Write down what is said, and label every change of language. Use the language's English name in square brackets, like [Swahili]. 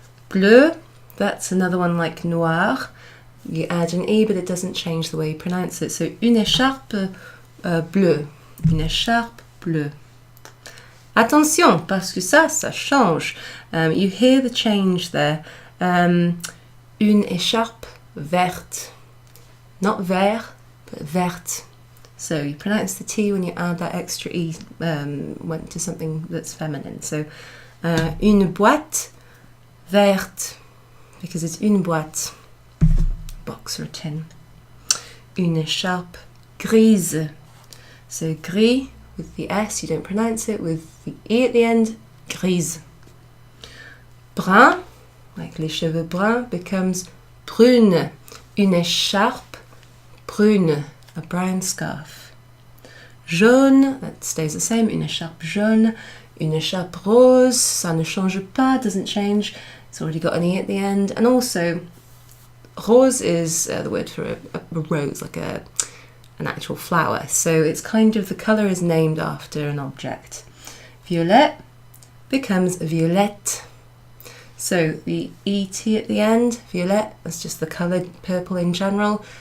[English] Bleu, that's another one like noir. You add an e, but it doesn't change the way you pronounce it. So [French] une écharpe bleue, une écharpe bleue. Attention, parce que ça change. [English] You hear the change there. [French] Une écharpe verte, not vert, but verte. [English] So you pronounce the T when you add that extra E went to something that's feminine. So [French] une boîte verte, [English] because it's [French] une boîte, [English] box or a tin. [French] Une écharpe grise. [English] So gris with the S, you don't pronounce it, with the E at the end, grise. [French] Brun, like les cheveux bruns, becomes brune. Une écharpe brune, [English] a brown scarf. Jaune, that stays the same, [French] une écharpe jaune. Une écharpe rose, ça ne change pas, [English] doesn't change, it's already got an E at the end. And also, rose is the word for a rose, like an actual flower. So it's kind of, the colour is named after an object. Violette becomes violette. So the ET at the end, violette, that's just the colour, purple in general.